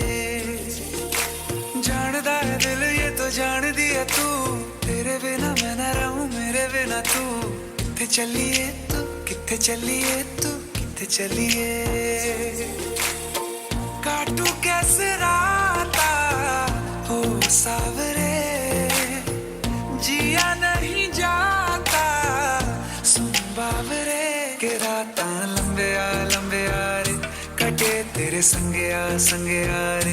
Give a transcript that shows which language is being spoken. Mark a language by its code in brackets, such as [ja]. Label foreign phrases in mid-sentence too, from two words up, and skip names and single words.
[hi] जानदा है दिल ये तो जान दिया तू, तेरे बिना मैं न रहूं मेरे बिना तू। [pa] ਕਿਥੇ ਚਲਿਏ ਤੂ, ਕਿਥੇ ਚਲਿਏ ਤੂ, ਕਿਥੇ ਚਲਿਏ तू, किथे चलिए। [hi] काटू कैसे राता हो सावरे, जिया नहीं जाता सुन बावरे। [pa] ਕੇ ਰਾਤਾ ਲੰਬੇ ਆ ਰੇ, ਕਟੇ ਤੇਰੇ ਸੰਗੇ ਆ ਰੇ।